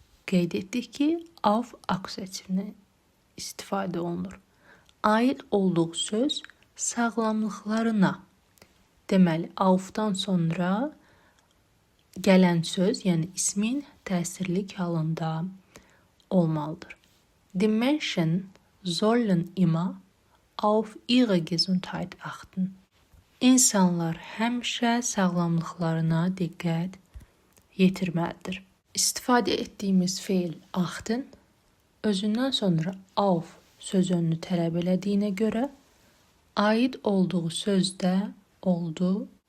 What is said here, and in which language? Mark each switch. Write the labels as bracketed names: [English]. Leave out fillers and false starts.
[Azerbaijani] Qeyd etdik ki, auf akusativini istifadə olunur. Aid olduğu söz sağlamlıqlarına. Deməli, aufdan sonra gələn söz, yəni ismin təsirlik halında olmalıdır. [German] Die Menschen sollen immer auf ihre Gesundheit achten. [Azerbaijani] İnsanlar həmişə sağlamlıqlarına diqqət yetirməlidir. İstifadə etdiyimiz feil achten özündən sonra auf söz önünü tələb elədiyinə görə aid olduğu sözdə oldu